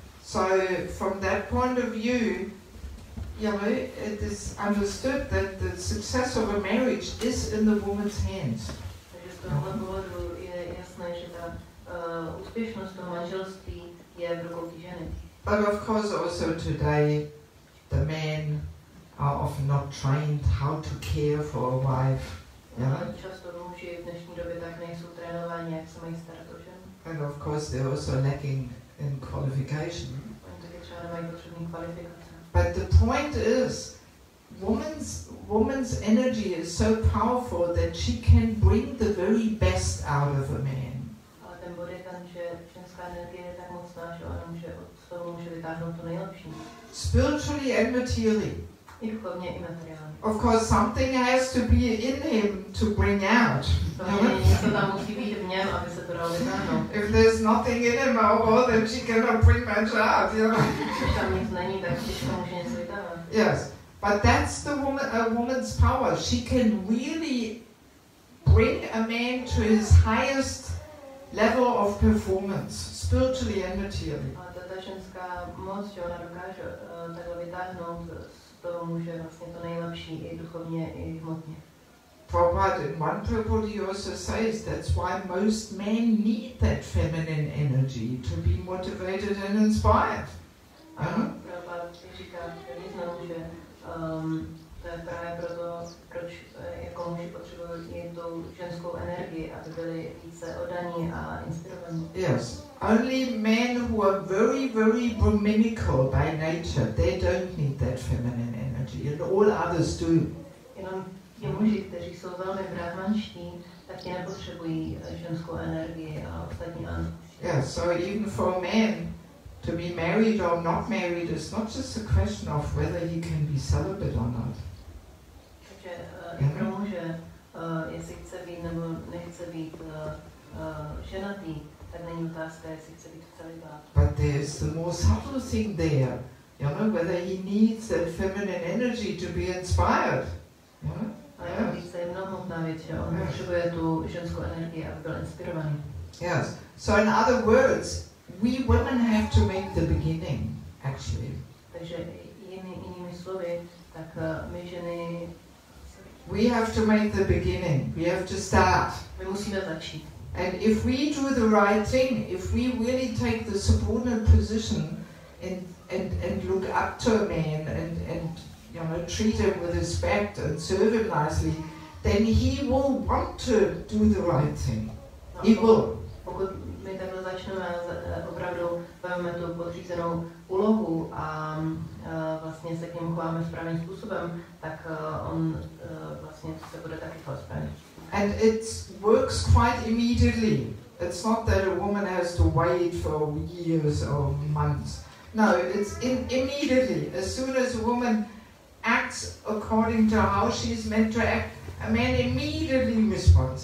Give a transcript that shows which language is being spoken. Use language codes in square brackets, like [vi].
[en] So from that point of view, you know, it is understood that the success of a marriage is in the woman's hands. [cs] Takže z tohohle pohledu je jasné, že ta úspěšnost toho manželství je v rukou té ženy. [en] But of course also today the men are often not trained how to care for a wife. [cs] Často muži v dnešní době tak nejsou trénováni, jak se mají starat o ženu. [en] And of course they're also lacking in qualification. [cs] Oni taky třeba nemají potřebný kvalifikace. [en] But the point is, woman's energy is so powerful that she can bring the very best out of a man. [cs] Ale ten bod je ten, že ženská energie je tak mocná, že ona může z toho může vytáhnout to nejlepší. [en] Spiritually and materially. [cs] I duchovně, i materiálně. [en] Of course, something has to be in him to bring out. [cs] Něco tam musí být v něm, aby se to dalo vytáhnout. [en] If there's nothing in him, well, then she cannot bring much out, you know. [cs] Když tam nic není, tak těžko může něco vytáhnout. [en] Yes, but that's the woman's power. She can really bring a man to his highest level of performance, spiritually and materially. [cs] Ale ta ženská moc, že ona dokáže takhle vytáhnout z toho muže vlastně to nejlepší i duchovně, i hmotně. [en] Prabhupada in one purport he also says that's why most men need that feminine energy to be motivated and inspired. [cs] Prabhupada říká významu, že to je právě proto, proč jako muži potřebují tou ženskou energii, aby byli více oddaní a inspirovaní. [en] Yes. Only men who are very, very Brahminical by nature, they don't need that feminine energy, and all others do. [cs] Jenom ti muži, kteří jsou velmi brahmanští, tak ti nepotřebují ženskou energii a ostatní ano. [en] Yeah, so even for a man to be married or not married is not just a question of whether he can be celibate or not. [cs] Takže i pro muže, jestli chce být nebo nechce být ženatý, tak není otázka, jestli chce být celibát. [en] But there's the more subtle thing there, you know, whether he needs that feminine energy to be inspired. You know? [cs] A je více jednohmotná věc, že on potřebuje tu ženskou energii, aby byl inspirovaný. [en] Yes. So in other words, we women have to make the beginning, actually. [cs] Takže jinými slovy, tak my ženy [en] We have to make the beginning. We have to start. [cs] my musíme začít. [en] And if we do the right thing, if we really take the subordinate position and look up to a man and you know, treat him with respect and serve him nicely, then he will want to do the right thing. He will. [cs] Pokud my takhle začneme opravdu vezmeme tu podřízenou úlohu a vlastně se k němu chováme správným způsobem, tak on vlastně se bude taky chovat správně. [en] And it works quite immediately. It's not that a woman has to wait for years or months. No, it's immediately. As soon as a woman acts according to how she's meant to act, a man immediately responds.